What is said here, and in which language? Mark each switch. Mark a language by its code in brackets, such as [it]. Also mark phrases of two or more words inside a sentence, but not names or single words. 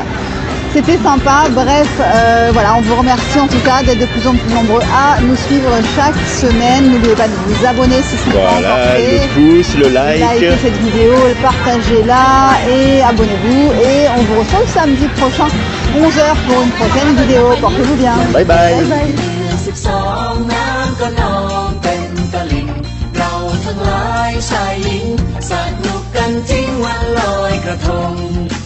[fr] C'était sympa, bref, voilà, on vous remercie en tout cas d'être de plus en plus nombreux à nous suivre chaque semaine. N'oubliez pas de vous abonner si ce n'est pas encore Voilà, fait. le pouce, le like. Likez cette vidéo, partagez-la et abonnez-vous. Et on vous retrouve samedi prochain, 11h pour une prochaine vidéo. Portez-vous bien. [en] Bye bye. Bye bye. [th] 12 น้ำก็นองเต็มตลิ่งเราทั้งหลายชายหญิงสนุกกันจริงวันลอยกระทง